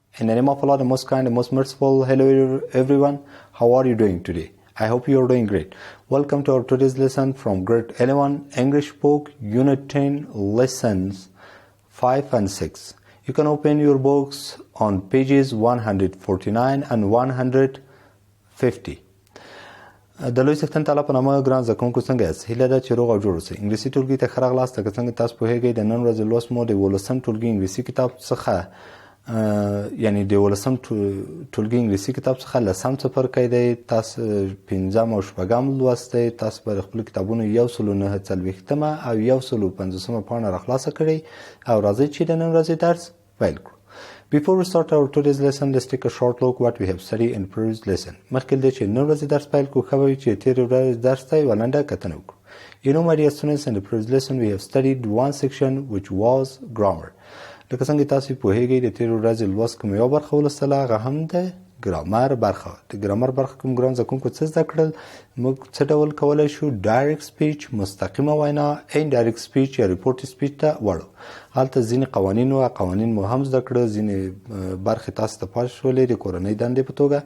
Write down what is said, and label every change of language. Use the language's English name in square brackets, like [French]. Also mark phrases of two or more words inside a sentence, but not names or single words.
[English] the name of Allah, the most kind, the most merciful. Hello everyone, how are you doing today? I hope you are doing great. Welcome to our today's lesson from grade 11 English book, Unit 10, lessons 5 and 6. You can open your books on pages 149 and 150. [Pashto] د لوی څښتن تعالی په نامه ګران زده کوونکو څنګه یاست؟ هیله ده چې روغ او جوړ اوسئ. انګلیسي ټولګي ته ښه راغلاست. که څنګه تاسو پوهیږئ د نن ورځې لوست مو د 11 ټولګي انګلیسي کتاب څخه یعنی د 11 ټولګي انګلیسي کتاب څخه لسم څپرکی دی. تاسو پنځم او شپږم لوست دی. تاسو به د خپلو کتابونو 149 او 150 پاڼه راخلاصه کړئ او راځئ چې د نن ورځې درس پیل کړو. [English] Before we start our today's lesson, let's take a short look what we have studied in previous lesson. [Pashto] مخکې له دې چې نن ورځې درس پیل کړو ښه به وي چې تېرې ورځې درس ته یوه لنډه کتنه وکړو. [English] You know, my dear students, in the previous lesson we have studied one section which was grammar. [Pashto] لکه څنګه تاسو پوهیږئ د تېرې ورځې لوست کوم یوه برخه ولوستله هغه هم د ګرامر برخه. د ګرامر برخه کوم ګران زده کوونکو څه زده کړل؟ موږ څه ډول کولی شو [English] direct speech, [Pashto] مستقیمه وینا، [English] indirect speech [Pashto] یا [English] report speech [Pashto] ته وړو. هلته ځینې قوانین وه، قوانین مو هم زده کړه، ځینې برخې تاسو ته پاتې شولې د کورنۍ دندې په توګه.